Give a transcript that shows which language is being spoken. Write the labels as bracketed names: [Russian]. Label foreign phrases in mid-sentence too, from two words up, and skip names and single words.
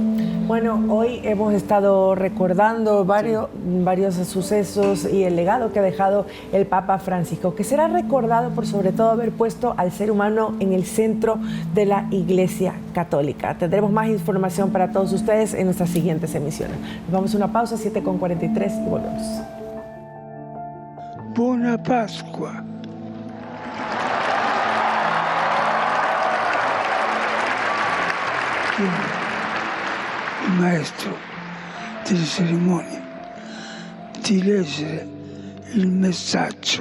[Spanish] Bueno, hoy hemos estado recordando varios sucesos y el legado que ha dejado el Papa Francisco, que será recordado por sobre todo haber puesto al ser humano en el centro de la Iglesia Católica. Tendremos más información para todos ustedes en nuestras siguientes emisiones. Nos vamos a una pausa, 7:43 y volvemos. [Italian] Buona Pasqua. Il maestro delle cerimonie di leggere il messaggio.